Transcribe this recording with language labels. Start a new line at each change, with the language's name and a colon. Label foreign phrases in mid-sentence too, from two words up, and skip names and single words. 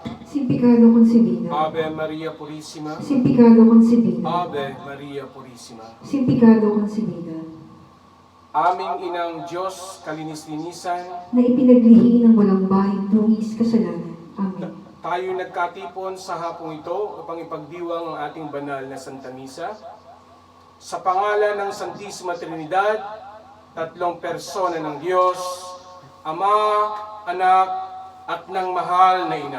Spanish: Sin pecado concebida, Ave Maria Purissima, sin pecado concebida, Ave Maria Purissima, sin pecado concebida,
Filipino: aming inang Diyos, kalinis-linisan, na ipinaglihi ng walang bahid dungis kasalanan. Amen. tayo nagkatipon sa hapong ito upang ipagdiwang ang ating banal na Santa Misa. Sa pangalan ng Santisima Trinidad, tatlong persona ng Diyos, Ama, Anak, at ng mahal na Ina.